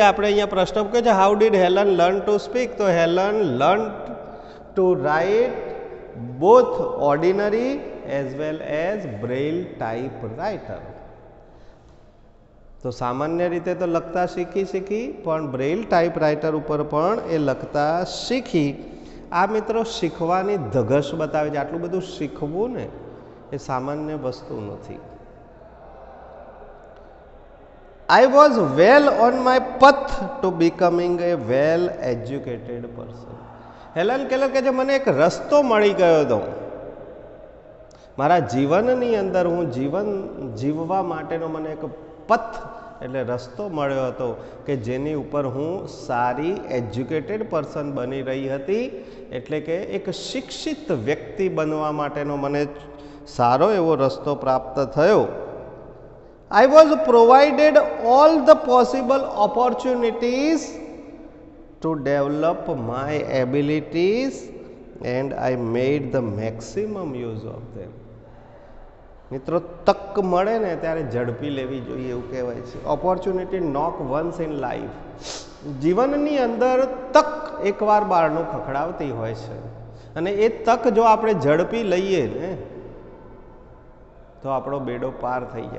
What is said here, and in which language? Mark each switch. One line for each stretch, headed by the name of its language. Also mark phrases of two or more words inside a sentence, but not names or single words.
Gujarati: આપણે અહીંયા પ્રશ્ન પૂછે છે
English: How did Helen learn to speak? તો Helen learn to write both ordinary as well as Braille type writer.
Gujarati: તો સામાન્ય રીતે તો લખતા શીખી પણ
English: Braille type writer
Gujarati: ઉપર પણ એ લખતા શીખી. આ મિત્રો શીખવાની ધગશ બતાવે છે. આટલું બધું શીખવું ને એ સામાન્ય વસ્તુ નથી.
English: I was well on my path to becoming a well educated person.
Gujarati: હેલન કેલર કહે છે મને એક રસ્તો મળી ગયો હતો. મારા જીવનની અંદર હું જીવન જીવવા માટેનો મને એક પથ એટલે રસ્તો મળ્યો હતો કે જેની ઉપર હું સારી
English: educated person
Gujarati: બની રહી હતી, એટલે કે એક શિક્ષિત વ્યક્તિ બનવા માટેનો મને સારો એવો રસ્તો પ્રાપ્ત થયો.
English: I was provided all the possible opportunities to develop my abilities and I made the maximum use of them.
Gujarati: મિત્રો, તક મળે ને ત્યારે ઝડપી લેવી જોઈએ એવું કહેવાય છે.
English: Opportunity knock once in life.
Gujarati: જીવનની અંદર તક એકવાર બારણું ખખડાવતી હોય છે અને એ તક જો આપણે ઝડપી લઈએ ને તો આપણો બેડો પાર થઈ જાય.